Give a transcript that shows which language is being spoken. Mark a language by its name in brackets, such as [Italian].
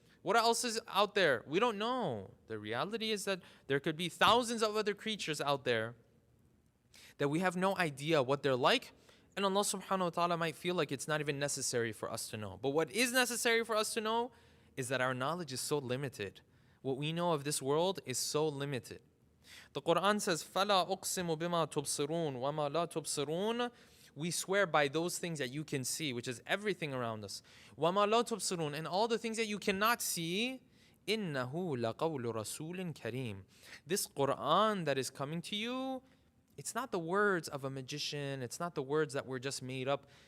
[English] What else is out there? We don't know. The reality is that there could be thousands of other creatures out there that we have no idea what they're like. And Allah subhanahu wa ta'ala might feel like it's not even necessary for us to know. But what is necessary for us to know is that our knowledge is so limited. What we know of this world is so limited. The Quran says, [Arabic] فَلَا أُقْسِمُ بِمَا تُبْصِرُونَ وَمَا لَا تُبْصِرُونَ. [English] We swear by those things that you can see, which is everything around us. [Arabic] وَمَا لَا تُبْصِرُونَ. [English] And all the things that you cannot see. [Arabic] إِنَّهُ لَقَوْلُ رَسُولٍ كَرِيمٍ. [English] This Quran that is coming to you, it's not the words of a magician. It's not the words that were just made up.